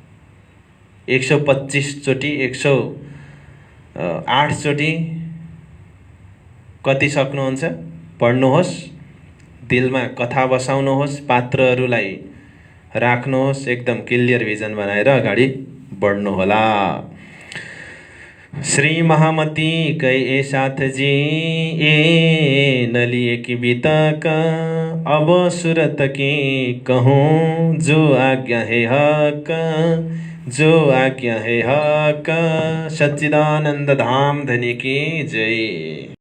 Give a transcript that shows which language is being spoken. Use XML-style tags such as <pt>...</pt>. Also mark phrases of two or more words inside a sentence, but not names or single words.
<ne>125 चोटि, 108 चोटि कति सक्नुहुन्छ? पढ्नुहोस्, दिलमा कथा बसाउनुहोस्, पात्रहरूलाई राख्नुहोस्, एकदम क्लियर भिजन बनाएर अगाडि बढ्नुहोला।</ne> <hi>श्री महामती कै ए साथ जी ए नलिएकी बितक। अब सुरत की कहूँ जो आज्ञा है हक, जो आज्ञा है हक। सच्चिदानंद धाम धनी की जय।</hi>